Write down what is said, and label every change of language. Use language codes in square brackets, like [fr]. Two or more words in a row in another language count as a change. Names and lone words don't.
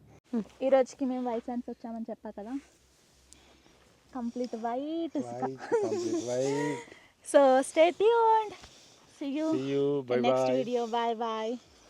[te] ఈ రోజుకి మేము వైట్ శాండ్స్ వచ్చామని చెప్పా కదా, [en] complete white so stay tuned. See you See you. Bye next bye. video. Bye bye.